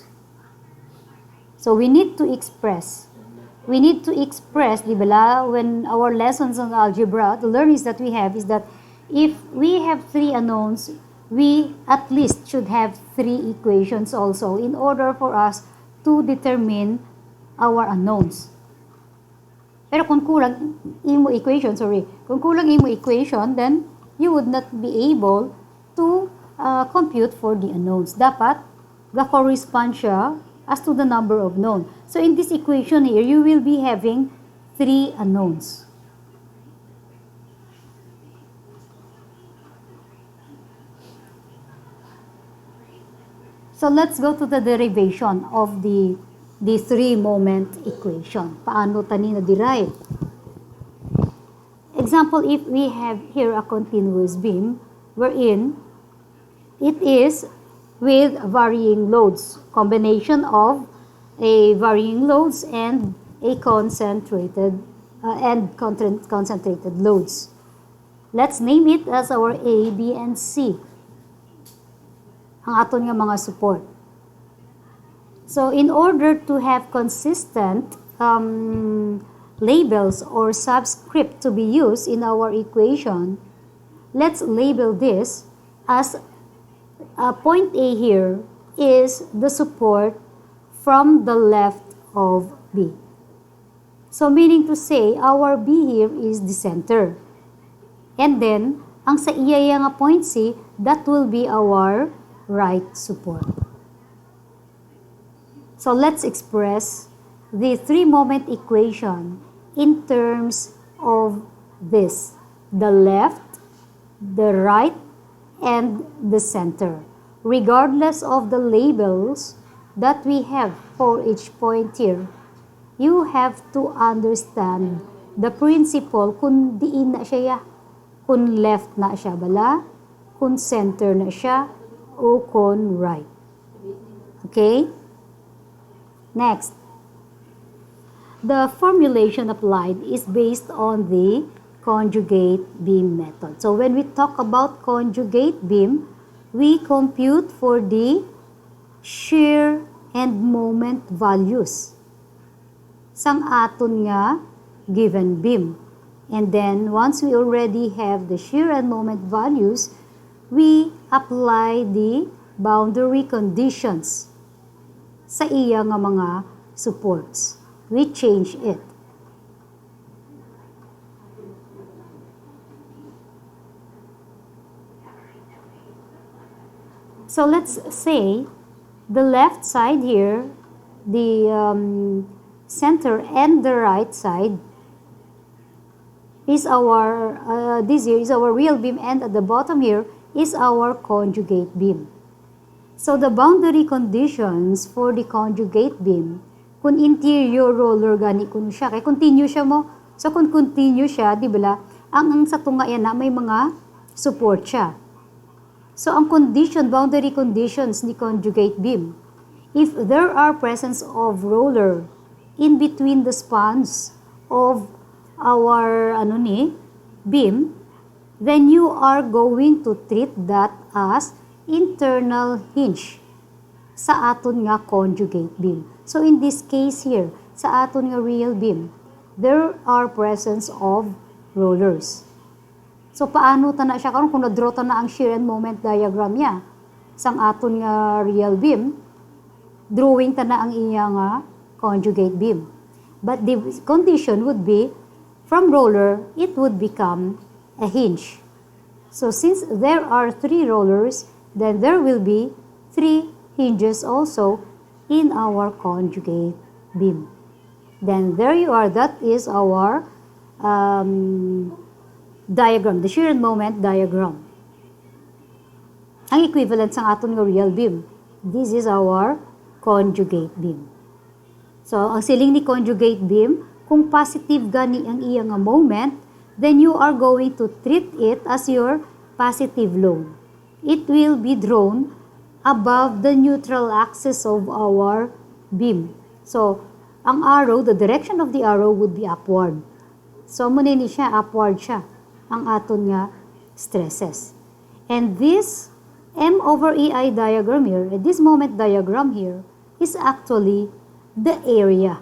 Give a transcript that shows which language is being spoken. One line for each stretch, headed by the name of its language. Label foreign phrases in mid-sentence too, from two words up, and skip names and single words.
English: So we need to express,
Hiligaynon: di ba,
English: when our lessons on algebra, the learnings that we have is that if we have 3 unknowns, we at least should have 3 equations also in order for us to determine our unknowns.
Hiligaynon: Pero kung kulang imo
English: equation, then you would not be able to compute for the unknowns.
Hiligaynon: Dapat ga-correspond siya
English: as to the number of known. So in this equation here, you will be having 3 unknowns. So let's go to the derivation of the 3-moment equation.
Hiligaynon: Paano tani na-derive?
English: Example, if we have here a continuous beam wherein it is with varying loads, combination of a varying loads and a concentrated loads. Let's name it as our A, B, and C.
Hiligaynon: ang aton nga mga support.
English: So in order to have consistent labels or subscript to be used in our equation, let's label this as point A here is the support from the left of B. So meaning to say, our B here is the center. And then,
Hiligaynon: ang sa iya nga
English: point C, that will be our right support. So let's express the three-moment equation in terms of this: the left, the right, and the center. Regardless of the labels that we have for each point here, you have to understand the principle
Hiligaynon: kung diin na siya, kung left na siya bala, kung center na siya, o kung right.
English: Okay? Next, the formulation applied is based on the conjugate beam method. So when we talk about conjugate beam, we compute for the shear and moment values
Hiligaynon: sang aton nga
English: given beam. And then once we already have the shear and moment values, we apply the boundary conditions
Hiligaynon: sa iya nga mga
English: supports. We change it. So let's say the left side here, the center, and the right side is our, this here is our real beam, and at the bottom here is our conjugate beam. So the boundary conditions for the conjugate beam,
Hiligaynon: kung
English: interior roller
Hiligaynon: gani kuno siya, kay continue siya mo. So kung continue siya, di ba, ang sa tunga yan na may mga support siya.
English: So ang condition, boundary conditions ni conjugate beam, if there are presence of roller in between the spans of our beam, then you are going to treat that as internal hinge
Hiligaynon: sa aton nga
English: conjugate beam. So in this case here,
Hiligaynon: sa aton nga
English: real beam, there are presence of rollers.
Hiligaynon: So paano ta na siya karon kung na-draw ta na ang
English: shear and moment diagram
Hiligaynon: niya sang aton nga
English: real beam,
Hiligaynon: drawing ta na ang iya nga
English: conjugate beam. But the condition would be from roller, it would become a hinge. So since there are 3 rollers, then there will be 3 hinges also in our conjugate beam. Then there you are, that is our diagram, the shear and moment diagram.
Hiligaynon: Ang equivalent sa aton nga
English: real beam, this is our conjugate beam. So
Hiligaynon: ang siling ni
English: conjugate beam,
Hiligaynon: kung positive gani ang iya nga moment,
English: then you are going to treat it as your positive load. It will be drawn above the neutral axis of our beam. So, ang arrow, the direction of the arrow would be upward. So,
Hiligaynon: muna ni siya, upward siya, ang aton nga stresses.
English: And this M over EI diagram here, this moment diagram here, is actually the area.